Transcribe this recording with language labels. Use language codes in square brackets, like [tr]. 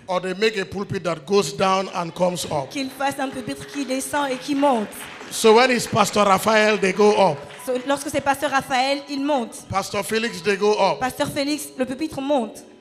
[en] or they make a pulpit that goes down and comes up. [fr] Qu'il fasse un pupitre qui descend et qui monte. [en] So when it's Pastor Raphael, they go up. [fr] Lorsque c'est Pasteur Raphaël, il monte. [en] Pastor Felix, they go up. [fr] Pasteur Félix, le pupitre monte.